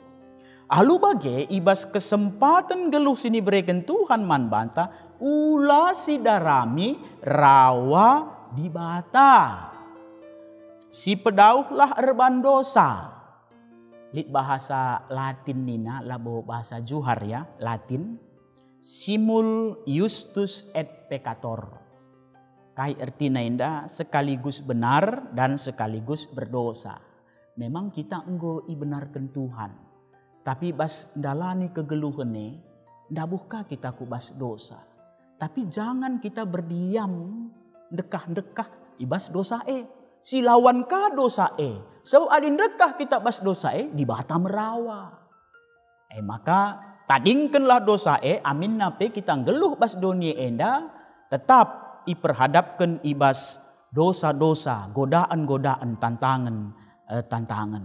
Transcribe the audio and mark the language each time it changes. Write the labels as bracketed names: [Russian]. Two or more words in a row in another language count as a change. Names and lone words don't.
[Batak Karo] Alu bage ibas kesempatan geluh sini berikan Tuhan man banta ula si darami rawa di bata. Si pedauhlah erban dosa. Lit bahasa Latin nina labo bahasa Juhar ya Latin. [Latin] Simul justus et peccator. [Indonesian] Kai artinya indah sekaligus benar dan sekaligus berdosa. Memang kita enggo ibenarkan Tuhan. [Batak Karo] Tapi bas dalani kegeluhane, ndabuhkah kita kubas dosa. [Indonesian] Tapi jangan kita berdiam dekah-dekah ibas dosa Si lawan ka dosa Sebab adin dekah kita bas dosa di bata merawa. Maka tadingkanlah dosa amin nape kita ngeluh bas dunia enda tetap iperhadapkan ibas dosa-dosa, godaan-godaan, tantangan.